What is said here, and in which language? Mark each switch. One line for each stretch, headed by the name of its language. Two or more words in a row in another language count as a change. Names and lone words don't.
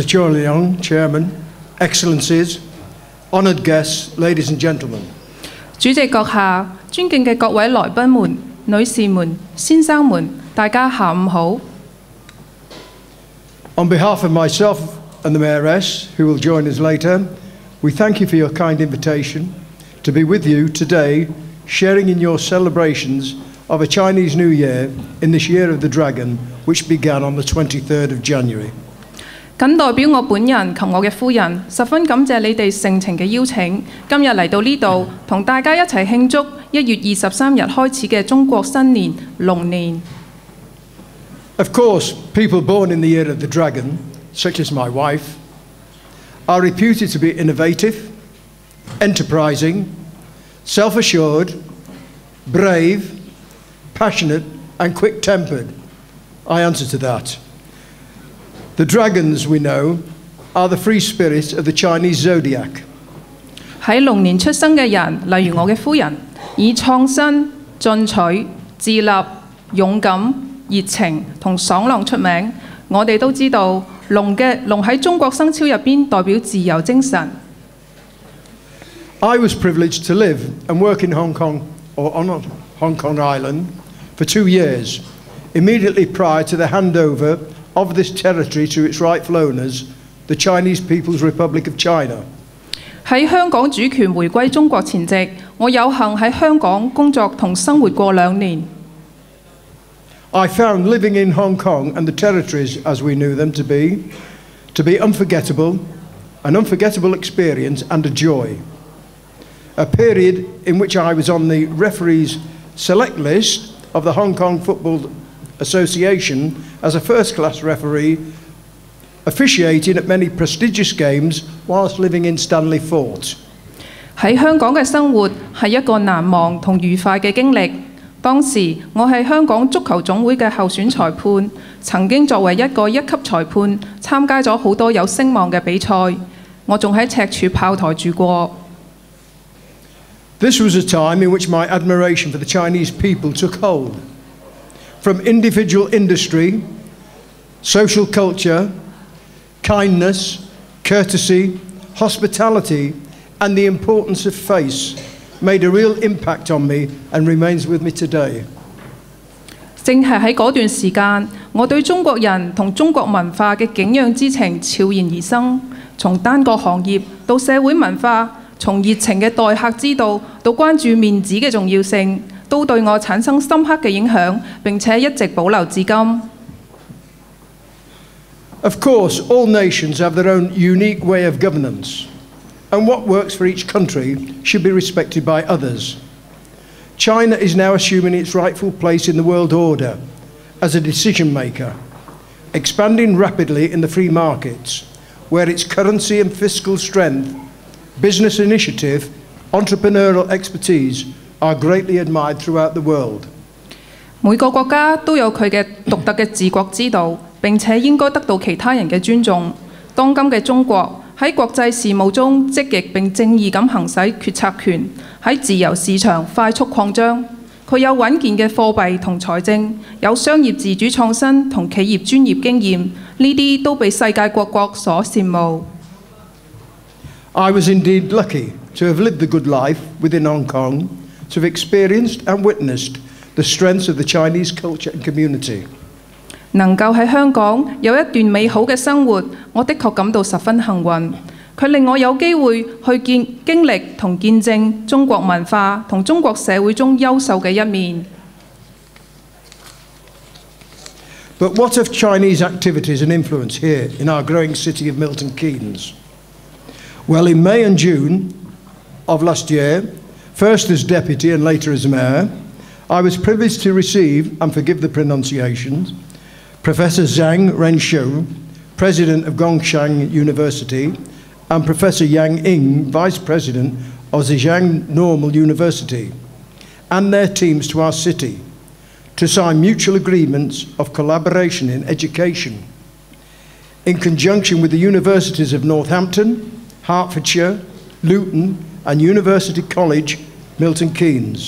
English: Liang, Chairman, Excellencies, honoured guests, ladies and gentlemen.
Cantonese: 主席閣下，尊敬嘅各位來賓們、女士們、先生們，大家下午好。
English: On behalf of myself and the Mayoress, who will join us later, we thank you for your kind invitation to be with you today, sharing in your celebrations of a Chinese New Year in this Year of the Dragon, which began on the 23rd of January.
Cantonese: 謹代表我本人及我嘅夫人，十分感謝你哋盛情嘅邀請，今日嚟到呢度，同大家一齊慶祝1月23日開始嘅中國新年龍年。
English: Of course, people born in the year of the dragon, such as my wife, are reputed to be innovative, enterprising, self-assured, brave, passionate, and quick-tempered. I answer to that. The dragons, we know, are the free spirit of the Chinese zodiac.
Cantonese: 喺龍年出生嘅人，例如我嘅夫人，以創新、進取、自立、勇敢、熱情同爽朗出名。我哋都知道，龍喺中國生肖入邊代表自由精神。
English: I was privileged to live and work in Hong Kong, or on Hong Kong Island, for 2 years, immediately prior to the handover of this territory to its rightful owners, the Chinese People's Republic of China.
Cantonese: 喺香港主權回歸中國前夕，我有幸喺香港工作同生活過2年。
English: I found living in Hong Kong and the territories as we knew them to be unforgettable, an unforgettable experience and a joy. A period in which I was on the referees' select list of the Hong Kong Football Association as a first-class referee, officiating at many prestigious games whilst living in Stanley Fort.
Cantonese: 喺香港嘅生活係一個難忘同愉快嘅經歷。當時我係香港足球總會嘅候選裁判，曾經作為一個1級裁判參加咗好多有聲望嘅比賽。我仲喺赤柱炮台住過。
English: This was a time in which my admiration for the Chinese people took hold. From individual industry, social culture, kindness, courtesy, hospitality, and the importance of face made a real impact on me and remains with me today.
Cantonese: 正係喺嗰段時間，我對中國人同中國文化嘅景仰之情悄然而生。從單個行業到社會文化，從熱情嘅待客之道到關注面子嘅重要性，都對我產生深刻嘅影響，並且一直保留至今。
English: Of course, all nations have their own unique way of governance, and what works for each country should be respected by others. China is now assuming its rightful place in the world order as a decision maker, expanding rapidly in the free markets, where its currency and fiscal strength, business initiative, entrepreneurial expertise are greatly admired throughout the world.
Cantonese: 每個國家都有佢嘅獨特嘅治國之道，並且應該得到其他人嘅尊重。當今嘅中國喺國際事務中積極並正義咁行使決策權，喺自由市場快速擴張。佢有穩健嘅貨幣同財政，有商業自主創新同企業專業經驗，呢啲都被世界各國所羨慕。
English: I was indeed lucky to have lived the good life within Hong Kong, to have experienced and witnessed the strengths of the Chinese culture and community.
Cantonese: 能夠喺香港有一段美好嘅生活，我的確感到十分幸運。佢令我有機會去經歷同見證中國文化同中國社會中優秀嘅一面。
English: But what of Chinese activities and influence here in our growing city of Milton Keynes? Well, in May and June of last year, first as deputy and later as mayor, I was privileged to receive, and forgive the pronunciations, Professor Zhang Renshu, President of Gongshang University, and Professor Yang Ying, Vice President of Zhejiang Normal University, and their teams to our city to sign mutual agreements of collaboration in education in conjunction with the universities of Northampton, Hertfordshire, Luton, and University College, Milton Keynes.